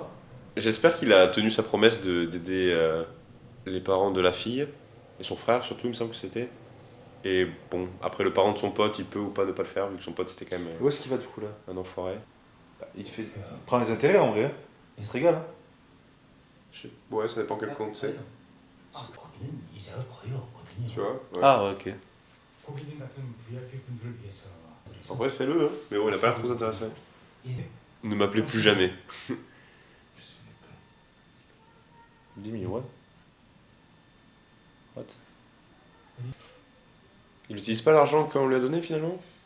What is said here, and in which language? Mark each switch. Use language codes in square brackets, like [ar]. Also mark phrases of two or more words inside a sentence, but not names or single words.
[fr] j'espère qu'il a tenu sa promesse d'aider les parents de la fille, et son frère surtout, il me semble que c'était. Et bon, après le parent de son pote, il peut ou pas ne pas le faire, vu que son pote était quand même Où est-ce qu'il va du coup là? un enfoiré. Il prend les intérêts en vrai. Il se régale. Hein. Ouais, ça dépend quel compte c'est. [ko] 거기는 이자가 거의 없거든요. [fr] Tu vois ouais. Ah ouais, ok. [ko] 고객님 같은 VIP 분들을 위해서 [fr] En vrai, fais-le, hein. Mais bon, il a pas l'air trop intéressé. Ne m'appelez plus jamais. 10 000, ouais. What? Il utilise pas l'argent qu'on lui a donné finalement?